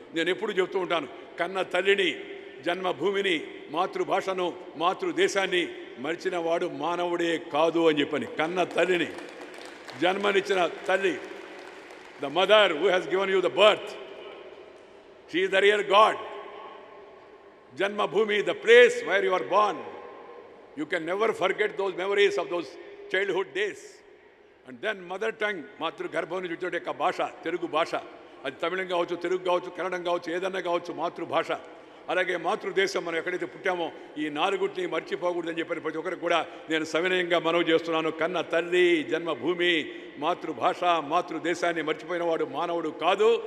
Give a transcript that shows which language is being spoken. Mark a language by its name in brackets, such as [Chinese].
[Telugu] నేను ఎప్పుడు చెప్తూ ఉంటాను, కన్న తల్లిని, జన్మభూమిని, మాతృభాషను, మాతృదేశాన్ని మరిచిన వాడు మానవుడే కాదు అని చెప్పని. కన్న తల్లిని, జన్మనిచ్చిన తల్లి, [English] The mother who has given you the birth, she is the real god. Janmabhoomi, the place where you are born. You can never forget those memories of those childhood days. And then mother tongue, matru garbhavani chuchote ka bhasha, telugu bhasha. [Telugu] అది తమిళం కావచ్చు, తెలుగు కావచ్చు, కన్నడం కావచ్చు, ఏదన్నా కావచ్చు, మాతృభాష. అలాగే మాతృదేశం మనం ఎక్కడైతే పుట్టామో ఈ నాలుగుటిని మర్చిపోకూడదని చెప్పని ప్రతి ఒక్కరికి కూడా నేను సవినయంగా మనవి చేస్తున్నాను. కన్న తల్లి, జన్మభూమి, మాతృభాష, మాతృదేశాన్ని మర్చిపోయిన వాడు మానవుడు కాదు.